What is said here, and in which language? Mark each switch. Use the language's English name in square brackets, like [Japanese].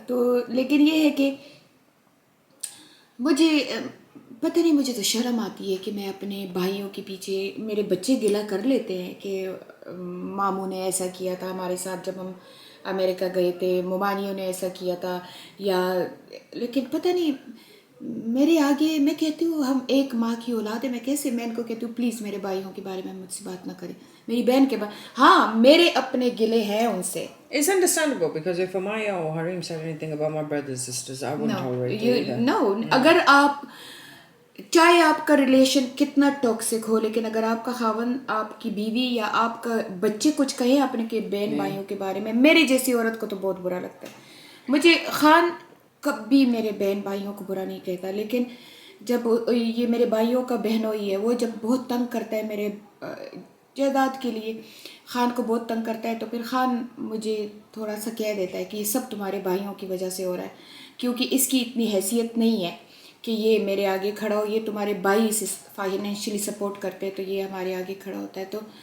[Urdu] تو لیکن یہ ہے کہ مجھے پتہ نہیں, مجھے تو شرم آتی ہے کہ میں اپنے بھائیوں کے پیچھے, میرے بچے گلہ کر لیتے ہیں کہ ماموں نے ایسا کیا تھا ہمارے ساتھ جب ہم امریکہ گئے تھے, ممانیوں نے ایسا کیا تھا, یا لیکن پتہ نہیں میرے آگے, میں کہتی ہوں ہم ایک ماں کی اولاد ہے, میں کیسے, میں ان کو کہتی ہوں پلیز میرے بھائیوں کے بارے میں مجھ سے بات نہ کریں, میری بہن کے بارے, ہاں میرے اپنے گلے ہیں ان سے. [English] it's understandable because if Amaya or Harim said anything about my brothers and sisters, I wouldn't tolerate it either. No, [Urdu] اگر آپ, چاہے آپ کا ریلیشن کتنا ٹاکسک ہو, لیکن اگر آپ کا خاون, آپ کی بیوی یا آپ کا بچے کچھ کہیں اپنے کے بہن بھائیوں کے بارے میں, میرے جیسی عورت کو تو بہت برا لگتا ہے. مجھے خان کبھی میرے بہن بھائیوں کو برا نہیں کہتا, لیکن جب یہ میرے بھائیوں کا بہنوئی ہے, وہ جب بہت تنگ کرتا ہے میرے جائیداد کے لیے, خان کو بہت تنگ کرتا ہے, تو پھر خان مجھے تھوڑا سا کہہ دیتا ہے کہ یہ سب تمہارے بھائیوں کی وجہ سے ہو رہا ہے, کیونکہ اس کی اتنی حیثیت نہیں ہے کہ یہ میرے آگے کھڑا ہو, یہ تمہارے بھائی اسے فائنینشلی سپورٹ کرتے ہیں تو یہ ہمارے آگے کھڑا ہوتا ہے. تو